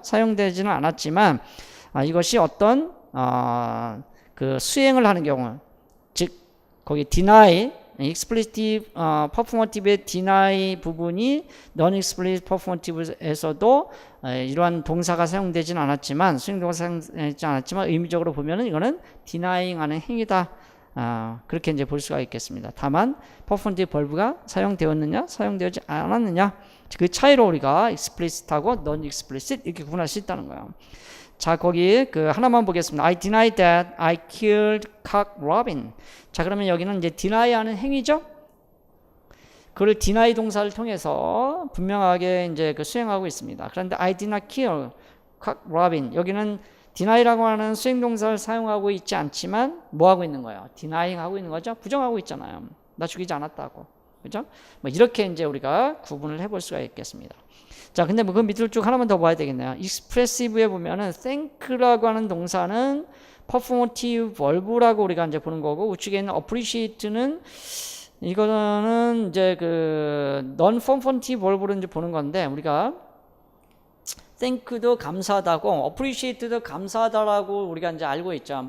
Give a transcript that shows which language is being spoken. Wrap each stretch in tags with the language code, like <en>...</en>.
<ko>사용되지는 않았지만, 이것이 어떤, 그 수행을 하는 경우, 즉, 거기 deny, explicit performative의 deny 부분이 non-explicit performative에서도 이러한 동사가 사용되진 않았지만, 수행동사가 사용되지 않았지만, 의미적으로 보면은 이거는 denying 하는 행위다. 그렇게 이제 볼 수가 있겠습니다. 다만 performative verb가 사용되었느냐, 사용되지 않았느냐 그 차이로 우리가 explicit하고 non-explicit 이렇게 구분할 수 있다는 거예요. 자, 거기 그 하나만 보겠습니다.</ko> <en>I deny that I killed Cock Robin.</en> <ko>자, 그러면 여기는 이제 deny하는 행위죠. 그걸 deny 동사를 통해서 분명하게 이제 그 수행하고 있습니다. 그런데</ko> <en>I did not kill Cock Robin.</en> <ko>여기는 deny라고 하는 수행동사를 사용하고 있지 않지만 뭐 하고 있는 거예요? denying 하고 있는 거죠? 부정하고 있잖아요. 나 죽이지 않았다고. 그죠? 뭐 이렇게 이제 우리가 구분을 해볼 수가 있겠습니다. 자, 근데 뭐 그 밑으로 쭉 하나만 더 봐야 되겠네요. expressive에 보면은 thank라고 하는 동사는 performative verb라고 우리가 이제 보는 거고 우측에 있는 appreciate는 이거는 이제 그 non-performative verb로 이제 보는 건데 우리가 thank도 감사하다고, appreciate도 감사하다라고 우리가 이제 알고 있죠.</ko>